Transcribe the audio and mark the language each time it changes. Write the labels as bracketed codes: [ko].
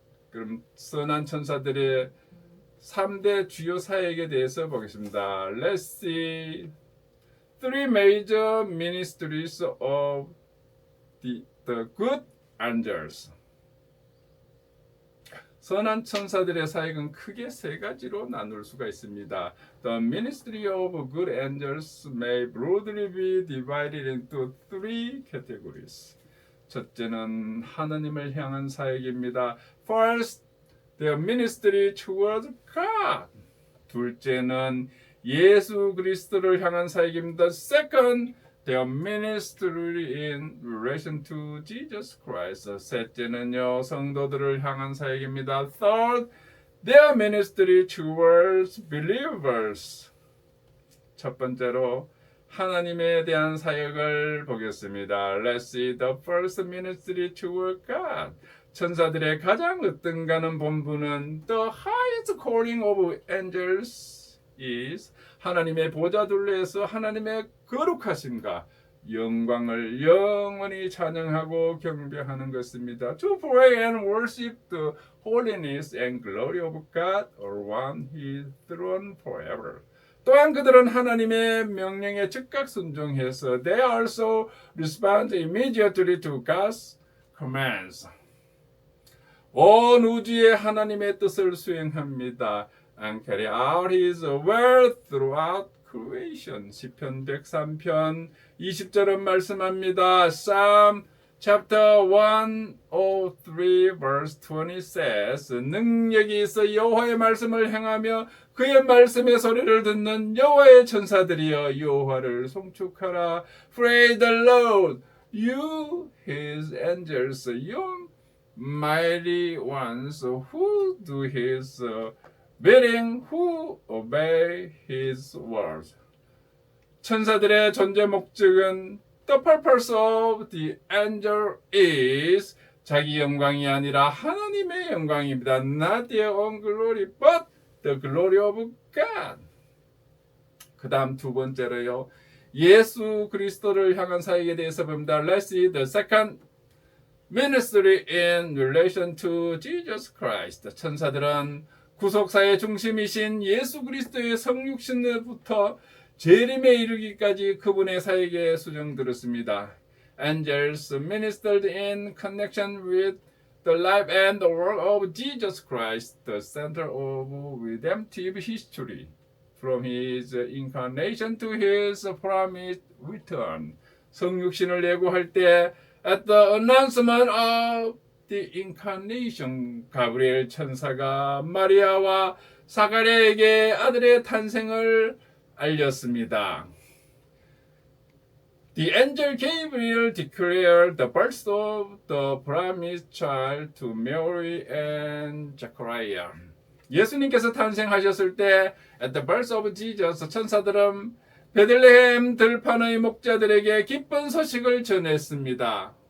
[ko] 그럼 선한 천사들의 3대 주요 사역에 대해서 보겠습니다. [en] Let's see three major ministries of the good angels. [ko] 선한 천사들의 사역은 크게 세 가지로 나눌 수가 있습니다. [en] The ministry of good angels may broadly be divided into three categories. [ko] 첫째는 하나님을 향한 사역입니다. [en] First, their ministry towards God. [ko] 둘째는 예수 그리스도를 향한 사역입니다. [en] Second, their ministry in relation to Jesus Christ. [ko] 셋째는요, 성도들을 향한 사역입니다. [en] Third, their ministry towards believers. [ko] 첫 번째로 하나님에 대한 사역을 보겠습니다. [en] Let's see the first ministry toward God. [ko] 천사들의 가장 으뜸가는 본분은 [en] the highest calling of angels is [ko] 하나님의 보좌 둘레에서 하나님의 거룩하심과 영광을 영원히 찬양하고 경배하는 것입니다. [en] To pray and worship the holiness and glory of God around His throne forever. [ko] 또한 그들은 하나님의 명령에 즉각 순종해서 [en] they also respond immediately to God's commands. [ko] 온 우주의 하나님의 뜻을 수행합니다. [en] And carry out His word throughout creation. [ko] 시편 103편 20절은 말씀합니다. [en] Psalm chapter 103 verse 20 says [ko] 능력이 있어 여호와의 말씀을 행하며 그의 말씀의 소리를 듣는 여호와의 천사들이여 여호와를 송축하라. [en] Praise the Lord, you His angels, you mighty ones who do His bidding, who obey His words. [ko] 천사들의 존재 목적은 [en] the purpose of the angel is [ko] 자기 영광이 아니라 하나님의 영광입니다. [en] Not their own glory, but the glory of God. [ko] 그 다음 두 번째로요. 예수 그리스도를 향한 사역에 대해서 봅니다. [en] Let's see the second ministry in relation to Jesus Christ. [ko] 천사들은 구속사의 중심이신 예수 그리스도의 성육신부터 재림에 이르기까지 그분의 사역에 수정들었습니다. [en] Angels ministered in connection with the life and the work of Jesus Christ, the center of redemptive history, from His incarnation to His promised return. [ko] 성육신을 예고할 때 [en] at the announcement of the incarnation, [ko] 가브리엘 천사가 마리아와 사가랴에게 아들의 탄생을 알렸습니다. [en] The angel Gabriel declared the birth of the promised child to Mary and Zechariah. [ko] 예수님께서 탄생하셨을 때 [en] at the birth of Jesus, [ko] 천사들은 베들레헴 들판의 목자들에게 기쁜 소식을 전했습니다.